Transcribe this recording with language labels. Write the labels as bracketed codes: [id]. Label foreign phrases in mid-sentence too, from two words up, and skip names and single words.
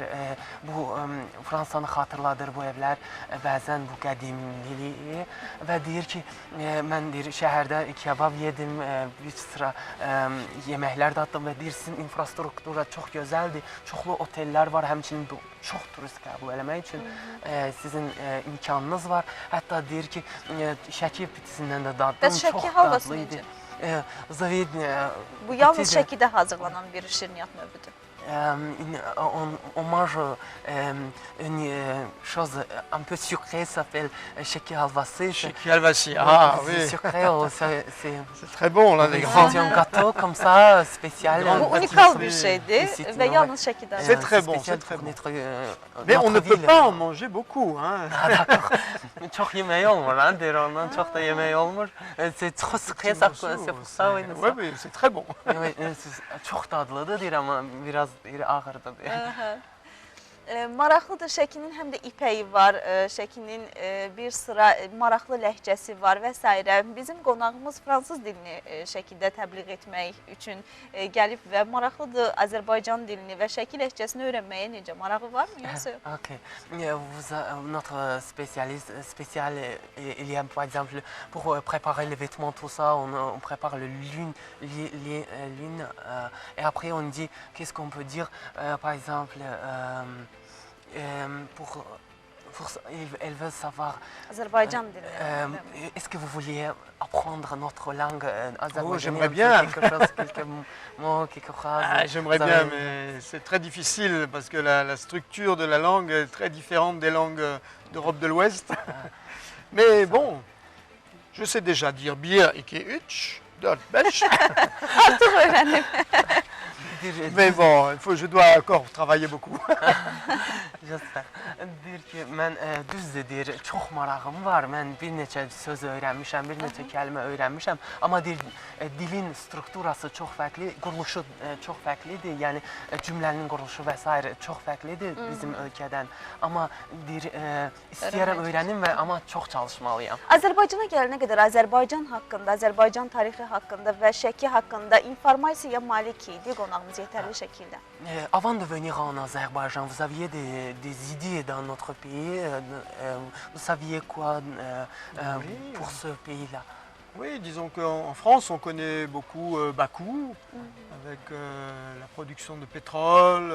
[az] Bu, Fransanı xatırladır bu evlər, bəzən bu qədimliliyi və deyir ki, mən deyir, şəhərdə kebab yedim, bir sıra yeməklər daddım və deyir, sizin infrastruktura çox gözəldir, çoxlu otellər var, həmçinin çox turist qəbul eləmək üçün sizin imkanınız var. Hətta deyir ki, Şəki pitisindən də daddım, Bəs çox Şəki halvası dadlı idi. necə? Bu yalnız Şəkidə hazırlanan bir şirniyyat növüdür. [fr] On mange une chose un peu sucrée, ça s'appelle [az] Şeki halvası. Şeki helvası, [fr] ah oui. Sucré, C'est très bon, là, les grands. c'est un gâteau comme ça, spécial. [az] Bu unikal bir şeydir və yalnız Şəkidə. [fr] C'est très bon, c'est très bon. Mais on ne peut pas en manger beaucoup, hein. [az] Çox yemək olmur, lan, deyir ondan çox da yemək olmur. [fr] C'est trop sucré, c'est pour ça, oui. Oui, mais c'est très bon. [az] Çox dadlıdır, deyir, amma biraz ağırdır, deyir. Maraqlıdır, Şəkinin həm də ipəyi var, Şəkinin bir sıra maraqlı ləhcəsi var və s. Bizim qonağımız fransız dilini Şəkidə təbliğ etmək üçün gəlib və maraqlıdır Azərbaycan dilini və Şəki ləhcəsini öyrənməyə necə marağı var mı, yoxsa yox? Ok. [fr] Notre spécialiste, il y a par exemple, pour préparer les vêtements, tout ça, on prépare le lune, et après on dit, qu'est-ce qu'on peut dire, par exemple, elle veut savoir. [az] Azərbaycan dilini. [fr] Est-ce que vous vouliez apprendre notre langue azerbaïdjanaise? Oh, j'aimerais bien. Quelques mots, quelque phrases. Ah, j'aimerais bien, mais c'est très difficile parce que la structure de la langue est très différente des langues d'Europe de l'Ouest. Mais bon, je sais déjà dire bir, iki, üç, dört, beş. [az] Artıq öyrəndim. [fr] Mais bon, je dois encore travailler beaucoup. J'espère. [az] Deyir ki, mən düzdür deyir, çox marağım var. Mən bir neçə söz öyrənmişəm, bir neçə kəlmə öyrənmişəm. Amma deyir, dilin strukturası çox fərqli, quruluşu çox fərqlidir. Yəni cümlənin quruluşu və s. çox fərqlidir bizim ölkədən. Amma deyir, istəyirəm öyrənim və amma çox çalışmalıyam. Azərbaycana gələnə qədər Azərbaycan haqqında, Azərbaycan tarixi haqqında və Şəki haqqında informasiyaya malik idi qonağımız yetərli şəkildə. [fr] Avant de venir en Azerbaïdjan, vous aviez des idées dans notre pays. Vous saviez quoi pour ce pays-là? Oui, disons qu'en France, on connaît beaucoup Bakou, avec la production de pétrole.